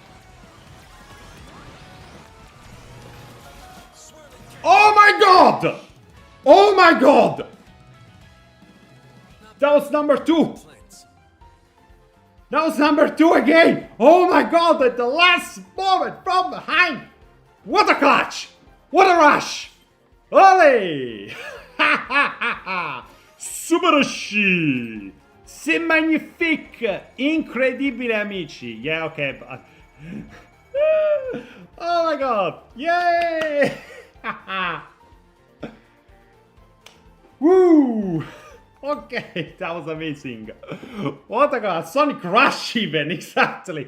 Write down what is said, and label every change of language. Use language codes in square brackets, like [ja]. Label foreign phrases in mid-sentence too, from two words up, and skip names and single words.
[en] Oh my god! Oh my god! That was number 2. That was number 2 again! Oh my god, at the last moment from behind! What a clutch! What a rush! Ole! Ha ha ha ha! Subarashi! [fr] C'est magnifique! [it] Incredibile, amici! [en] Yeah, okay, but... Oh my god! Yay! Woo! Okay, that was amazing. What a god! Sonic Rush even, exactly!